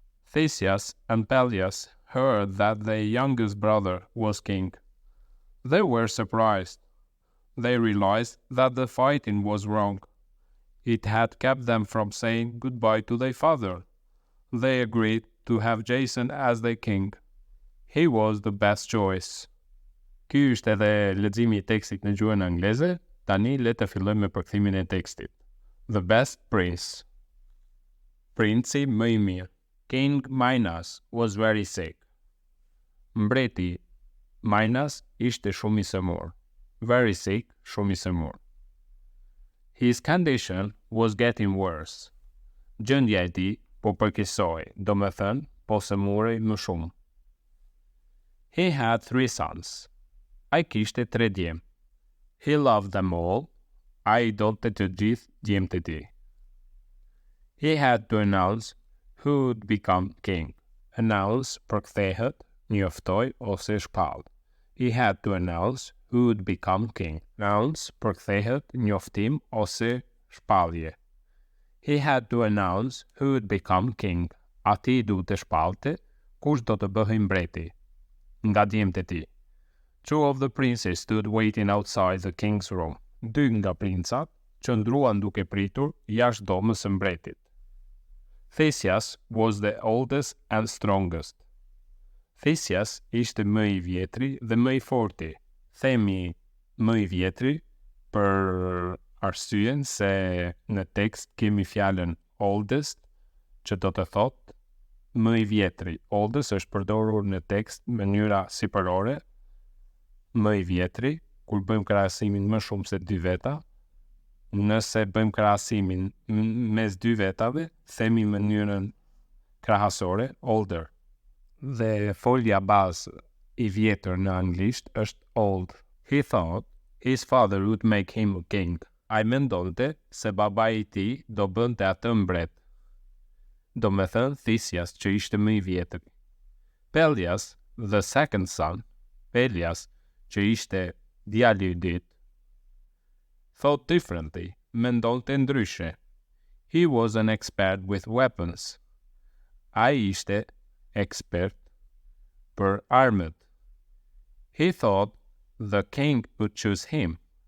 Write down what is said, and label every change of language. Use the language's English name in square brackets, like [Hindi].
[English] Theseus and Peleus heard that their youngest brother was king. They were surprised. They realized that the fighting was wrong. It had kept them from saying goodbye to their father. They agreed to have Jason as their king. He was the best choice. [Albanian] Ky është edhe leximi I tekstit në gjuhën angleze. Tani le të fillojmë me përkthimin e tekstit. [English] The best prince. [Albanian] Princi më I mirë. [English] King Minos was very sick. [Albanian] Mbreti Minos ishte shumë I sëmur. [English] Very sick, [Albanian] shumë I sëmur. [English] His condition was getting worse. [Albanian] Gjendja e tij po përkeqësoi, domethënë po sëmurej më shumë. [English] He had 3 sons. [Albanian] Ai kishte 3 djem. [English] He loved them all. [Albanian] Ai donte të gjithë djemtë e tij. [English] He had to announce who would become king. Announce [Albanian] përkthehet, njoftoi ose shpall. [English] He had to announce who would become king. Announce [Albanian] përkthehet, njoftim ose shpallje. [English] He had to announce who would become king. [Albanian] Ati duhet të shpallte kush do të bëhej mbreti nga djemtë e tij. [English] 2 of the princes stood waiting outside the king's room. [Albanian] 2 nga princat qëndruan duke pritur jashtë domës së mbretit. [English] Theseus was the oldest and strongest. [Albanian] Theseus ishte më I vjetri dhe më I forti. Themi më I vjetri për arsyeën se në tekst kemi fjalën oldest, që do të thotë më I vjetri. Oldest është përdorur në tekst në mënyra sipërore. Më I vjetri, kur bëjmë krahasimin më shumë se 2 veta, nëse bëjmë krahasimin mes 2 vetave, themi mënyrën krahasore, older. Dhe folja bazë I vjetër në anglisht është old. [English] He thought his father would make him a king. [Albanian] Ai mendonte se babai I tij do bënte atë mbret. Do me thënë Theseus që ishte më I vjetër. [English] Peleus, the second son, Peleus, [Albanian] që ishte djali I dytë, [English] thought differently, [Albanian] mendonte ndryshe. [English] He was an expert with weapons. [Albanian] Ai ishte ekspert për armët. [English] He thought the king would choose him.